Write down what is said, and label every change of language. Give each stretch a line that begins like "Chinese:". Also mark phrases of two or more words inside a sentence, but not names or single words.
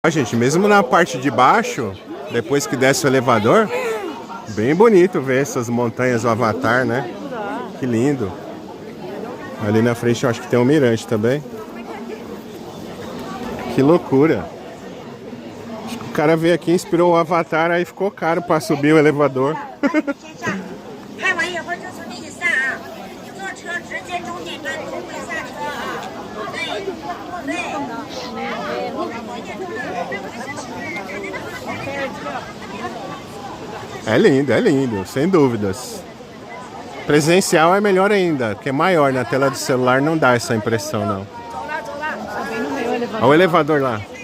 Portuguese: Ó, gente, mesmo na parte de baixo, depois que desce o elevador, bem bonito ver essas montanhas do Avatar, né? Que lindo. Ali na frente eu acho que tem um mirante também. Que loucura. Acho que o cara veio aqui, inspirou o Avatar, aí ficou caro pra subir o elevador.
Chinese: 拍完以后就从这里散啊，坐车直接终点站不会下车啊。对对。
Portuguese: É lindo, sem dúvidas. Presencial é melhor ainda, que é maior. Na tela do celular não dá essa impressão, não. Olha o elevador lá.